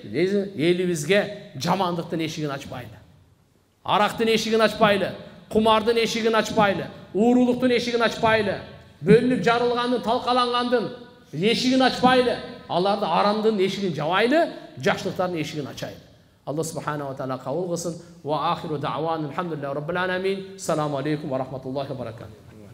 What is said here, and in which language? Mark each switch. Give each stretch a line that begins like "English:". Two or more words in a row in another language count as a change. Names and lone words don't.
Kyrgyz: Элибизге жамандыктын эшигин ачпайлы. Арактын эшигин ачпайлы, кумардын эшигин ачпайлы, уурулуктун эшигин ачпайлы, бөлүнүп жарылгандын, талкалангандын эшигин ачпайлы. Аларды арамдын эшигин жабайлы, жакшылыктардын эшигин ачайлы. Алла
Arabic: سبحانه وتعالى
Kyrgyz: кабыл кылсын.
Arabic: وآخر دعوانا الحمد لله رب العالمين. السلام عليكم ورحمة الله وبركاته.